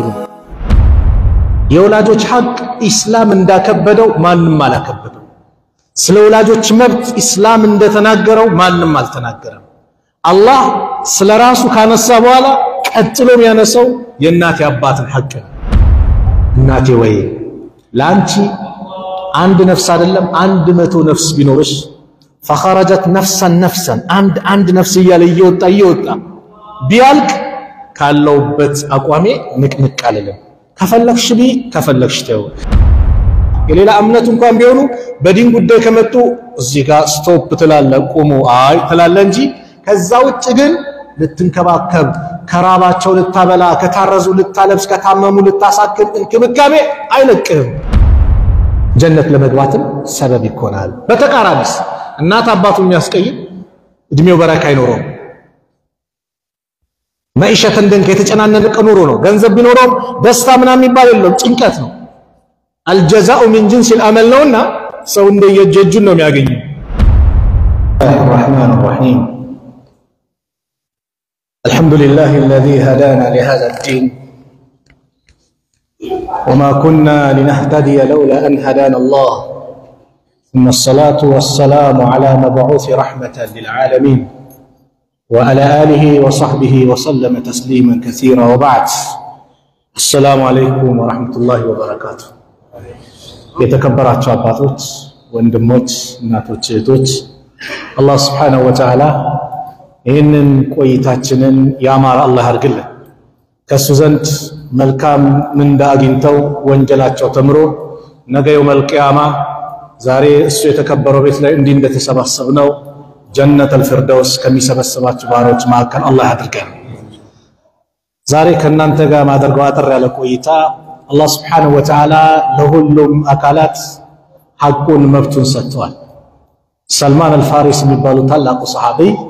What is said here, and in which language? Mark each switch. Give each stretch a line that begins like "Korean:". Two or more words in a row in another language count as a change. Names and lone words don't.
Amharic: የወላጆች ሐቅ ኢስላም እንዳከበደው ማንንም አላከበደው። ስለ ወላጆች መብት ኢስላም እንደተናገረው ማንንም አልተናገረም። አላህ ስለራሱ ካነሳ በኋላ ቀጥሎ ያነሳው የእናት አባትን ሐቅ ነው። እናቴ ወይ ላንቺ አንድ ነፍስ አይደለም 100 ነፍስ ቢኖርሽ
Arabic: فخرجت نفسا
Amharic: አንድ ነፍስ እያለ እየወጣ ቢያልቅ ካለውበት አቋሜ ንቅንቅ አለለም። ከፈለክሽ ቢ ከፈለክሽ ተው። የሌላ እምነት እንኳን ቢሆኑ በዲን ጉዳይ ከመጡ እዚህ ጋር ስቶፕ ትላለ ቆሙ አይ ትላለ እንጂ ከዛ ውጭ ግን ልትንከባከብ ከራባቸው ልታበላ ከታረዙ ልታለብስ ከታመሙ ልታሳክም እንክብካቤ አይለቅህም። ጀነት ለመግባትም ሰበብ ይኮናል። በተቃራኒስ እናት አባቱን የሚያስቀይም እድሜው በረካ አይኖረው።
Arabic: معيشة ضنكا
Amharic: የተጨናነቀ ኑሮ ነው። ገንዘብ ቢኖረው ደስታ ምናምን ይባል የለም ጭንቀት ነው።
Arabic: الجزاء من جنس العمل
Amharic: ነውና ሰው እንደየጀጁን ነው የሚያገኘው።
Arabic: الرحمن الرحيم الحمد لله الذي هدانا لهذا الدين وما كنا لنهتدي لولا أن هدانا الله ثم الصلاة والسلام على مبعوث رحمة للعالمين وعلى آله وصحبه وسلم تسليما كثيرا وبعد السلام عليكم ورحمة الله وبركاته.
Amharic: የተከበራችሁ አባቶች ወንድሞች እናቶች እህቶች አላህ
Arabic: سبحانه وتعالى
Amharic: ይህንን ቆይታችንን ያማረ አላህ ያርግልን። ከሱ ዘንድ መልካም ምንዳ አግኝተው ወንጀላቸው ተምሮ ነገ
Arabic: يوم القيامة
Amharic: ዛሬ እሱ የተከበረው ቤት ላይ እንዲህ እንደተሰባሰብነው
Arabic: جنة الفردوس
Amharic: ከሚሰበሰባቸው ባሮች መካከል አላህ ያድርገን። ዛሬ ከናንተ ጋር ማድረግ አጥር ያለ ቆይታ አላህ
Arabic: سبحانه وتعالى
Amharic: ለሁሉም አካላት ሐቁን መብቱን ሰጥቷል። ሰልማን አልፋሪስ የሚባሉ ታላቁ ሰሃቢ